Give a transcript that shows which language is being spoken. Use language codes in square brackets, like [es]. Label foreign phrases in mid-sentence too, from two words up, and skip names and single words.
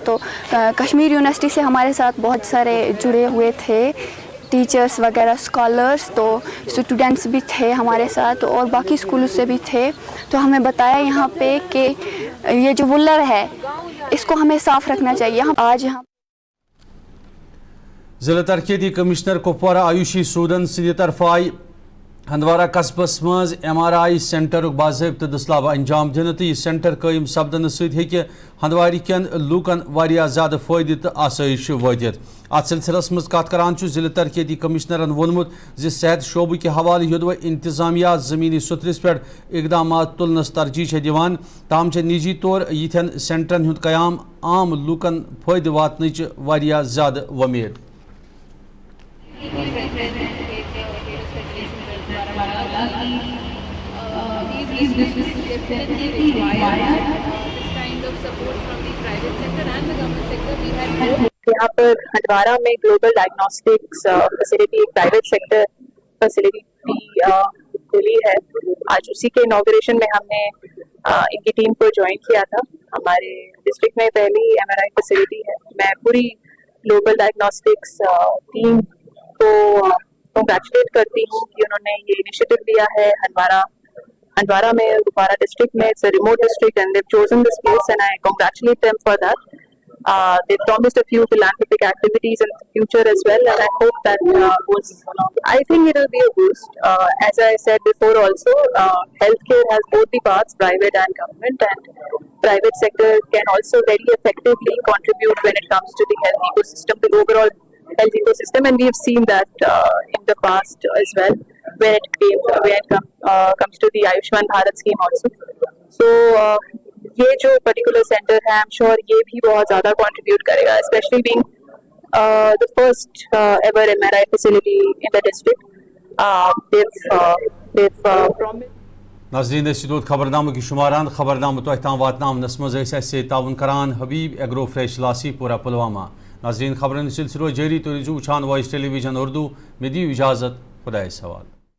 [ur] تو کشمیر یونیورسٹی سے ہمارے ساتھ بہت سارے جڑے ہوئے تھے, ٹیچرس وغیرہ, اسکالرس, تو اسٹوڈنٹس بھی تھے ہمارے ساتھ اور باقی اسکولوں سے بھی تھے. تو ہمیں بتایا یہاں پہ کہ یہ جو وولر ہے اس کو ہمیں صاف رکھنا چاہیے. آج ہم [ks] ضلع ترقیتی کمشنر کپوارہ آیوشی سودن سندِ طرف آئی ہندوارہ قصبس مز MRI سینٹرک باضابطہ دسلاب انجام دن تو یہ سینٹر قائم سپدن ستہ ہندواری کن لوکن واریاہ زیادہ فائدہ تو آسائش واتت. ات سلسلس مز کت کران ضلع ترقیتی کمشنرن وونمت صحت شعبہ کے حوالہ یودوہ انتظامیہ زمینی سترس پہ اقدامات تلنس ترجیح دیوان, تاہم نجی طور یتھن سینٹرن ہند قیام عام لوکن فائدہ واتنچ واریاہ زیادہ ومید. [ur] یہاں پر ہندوارہ میں گلوبل ڈائگنوسٹکس فیسلٹی ایک [en] private sector facility [ur] کھلی ہے. آج اسی کے انوگریشن میں ہم نے ان کی ٹیم کو جوائن کیا تھا. ہمارے ڈسٹرکٹ میں پہلی MRI فیسلٹی ہے. میں پوری گلوبل ڈائگنوسٹکس ٹیم کو کنگریچولیٹ کرتی ہوں کہ انہوں نے یہ انیشیٹو لیا ہے. ہندوارہ میں کپوارہ ڈسٹرکٹ میں [en] it's a remote district and they've chosen this place and I congratulate them for that. They've promised a few philanthropic activities in the future as well and I hope that I think it will be a boost. As I said before also, healthcare has both the parts, private and government, and private sector can also very effectively contribute when it comes to the health ecosystem, the overall health ecosystem, and we have seen that in the past as well when it comes to the Ayushman Bharat scheme also. [ur] So یہ جو پرٹیکولر سینٹر ہے [en] I'm sure [ur] یہ بھی بہت زیادہ کنٹریبیوٹ کرے گا, [en] especially being the first ever MRI facility in the district. They've promised. [ks] ناظرین دود خبرنامہ کی شماران خبرنامہ تہ تام واتنامنس مز سے تعاون کران حبیب ایگرو فریش لاسی پورہ پلوامہ. ناظرین خبرن سلسلہ جاری تو وچھان وائس ٹیلی ویژن اردو. میں دیو اجازت, خدا حوالہ.